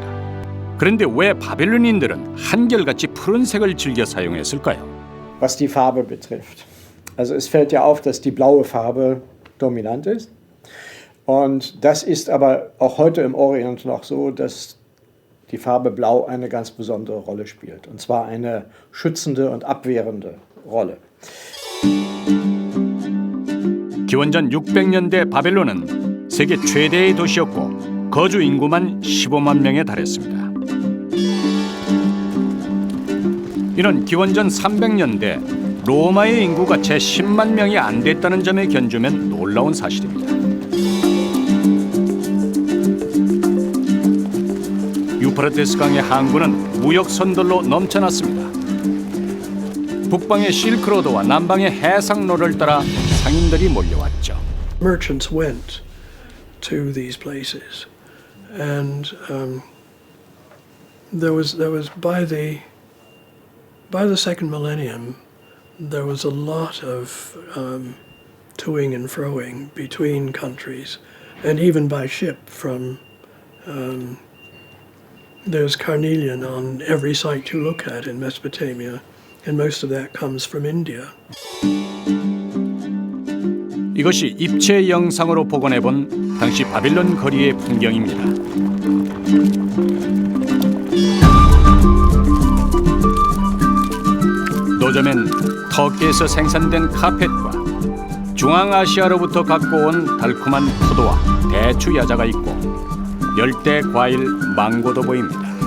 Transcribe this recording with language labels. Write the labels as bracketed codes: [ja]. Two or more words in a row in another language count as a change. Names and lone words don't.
[ko] 그런데 왜 바벨론인들은 한결같이 푸른색을 즐겨 사용했을까요? [de] Was die Farbe betrifft. Also es fällt ja auf, dass die blaue Farbe dominant ist. Und das ist aber auch heute im Orient noch so, dass die Farbe Blau eine ganz besondere Rolle spielt. Und zwar eine schützende und abwehrende Rolle. [ko] 기원전 600년대 바벨론은 세계 최대의 도시였고 거주 인구만 15만 명에 달했습니다. 이런 기원전 300년대 로마의 인구가 채 10만 명이 안 됐다는 점에 견주면 놀라운 사실입니다. 유프라테스 강의 항구는 무역 선들로 넘쳐났습니다. 북방의 실크로드와 남방의 해상로를 따라 상인들이 몰려왔죠. [en] Merchants went to these places, and there was by the second millennium, there was a lot of toing and froing between countries, and even by ship from. There's carnelian on every site you look at in Mesopotamia, and most of that comes from India. [ko] 이것이 입체 영상으로 복원해본 당시 바빌론 거리의 풍경입니다. 노점엔 터키에서 생산된 카펫과 중앙아시아로부터 갖고 온 달콤한 포도와 대추 야자가 있고 열대 과일 망고도 보입니다.